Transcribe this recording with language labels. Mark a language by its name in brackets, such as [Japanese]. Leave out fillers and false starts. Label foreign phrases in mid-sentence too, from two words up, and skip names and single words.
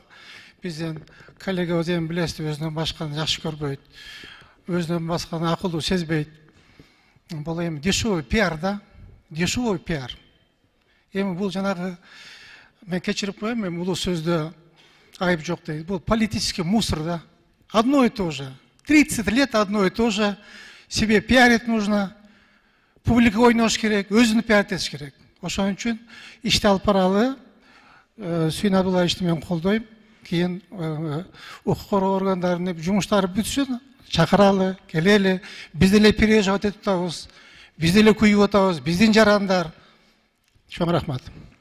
[Kyrgyz] Биздин коллегабыз эми билесиз, өзүнөн башканы жакшы көрбөйт. Өзүнөн башканы акылдуу сезбейт. Бул эми [Russian] дешевый пиар [Kyrgyz] да. [Russian] Дешевый пиар. [Kyrgyz] Эми бул жанагы мен кечирип коем, эми улуу сөздө айып жок дейт. [Russian] Бул политический мусор да. Одно и то же. 30 лет одно и то же. Себе пиарить нужно. [Kyrgyz] Публика ойнош керек, өзүнү пиаритиш керек. Ошон үчүн ишти алып баралы. Сүйүн Абдуллаевичти мен колдойм. Кийин укук коргоо органдарынын жумуштары бүтсүн, чакыралы, келели. Биз деле переживать этип атабыз. Биз деле күйүп атабыз. Биздин жарандар. Чоң рахмат.